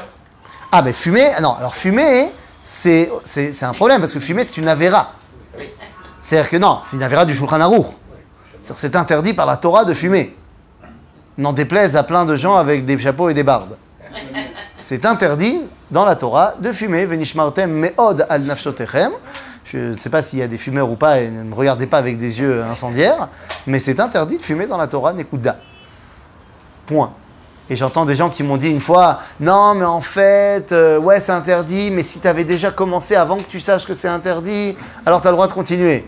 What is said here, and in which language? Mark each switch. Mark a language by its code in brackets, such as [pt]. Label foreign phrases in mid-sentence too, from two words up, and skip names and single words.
[fr] Ah, mais fumer, non, alors fumer, c'est un problème, parce que fumer, c'est une avéra. C'est-à-dire que non, c'est une avéra du Shulchan Aruch. C'est-à-dire que c'est interdit par la Torah de fumer. N'en déplaise à plein de gens avec des chapeaux et des barbes. C'est interdit dans la Torah de fumer. [he] ונשמרתם מאד על נפשותיכם. [fr] Je ne sais pas s'il y a des fumeurs ou pas, et ne me regardez pas avec des yeux incendiaires, mais c'est interdit de fumer dans la Torah, Nekuda. Point. Et j'entends des gens qui m'ont dit une fois, non mais en fait, ouais c'est interdit, mais si tu avais déjà commencé avant que tu saches que c'est interdit, alors tu as le droit de continuer.